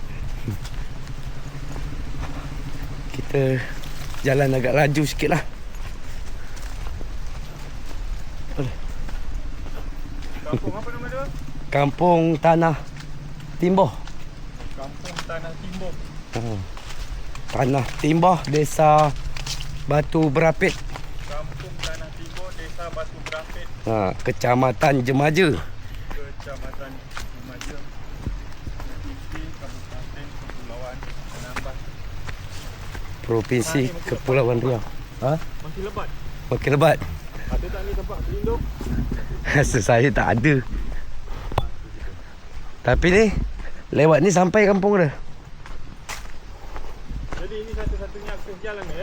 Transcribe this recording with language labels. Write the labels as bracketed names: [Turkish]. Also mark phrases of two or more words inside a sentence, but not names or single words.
[Malay] Kita jalan agak laju sikit lah. Kampung apa nama dia? Kampung Tanah Timboh. Kampung Tanah Timboh. Tanah Timboh, Desa Batu Berapit. Kampung Tanah Timboh, Desa Batu Berapit. Kecamatan Jemaja. Kecamatan Jemaja. Provinsi Kabupaten Kepulauan Anambas. Provinsi Kepulauan Riau. Masih lebat. Makin lebat. Ada tak ni tempat berlindung? Rasa saya tak ada. Tapi ni lewat ni sampai kampung dah. Jadi ini satu-satunya akses jalan ni